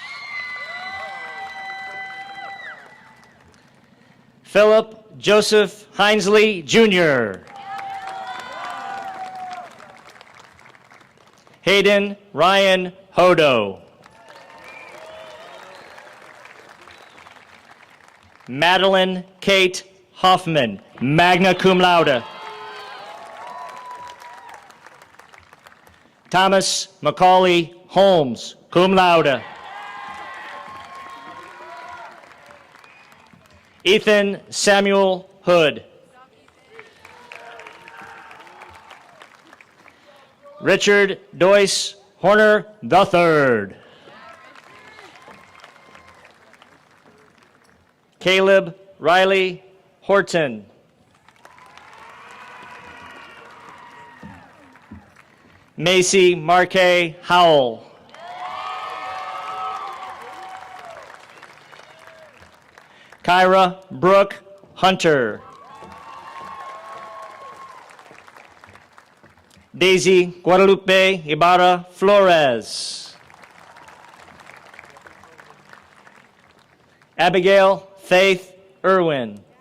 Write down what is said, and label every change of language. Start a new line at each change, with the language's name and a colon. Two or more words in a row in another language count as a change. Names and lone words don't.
English: Philip Joseph Hinesley Jr. Hayden Ryan Hodo. Madeline Kate Hoffman,
Latin: magna cum laude.
English: Thomas Macaulay Holmes,
Latin: cum laude.
English: Ethan Samuel Hood. Richard Doyce Horner III. Caleb Riley Horton. Macy Marquet Howell. Kyra Brooke Hunter. Daisy Guadalupe Ibarra Flores. Abigail Faith Irwin.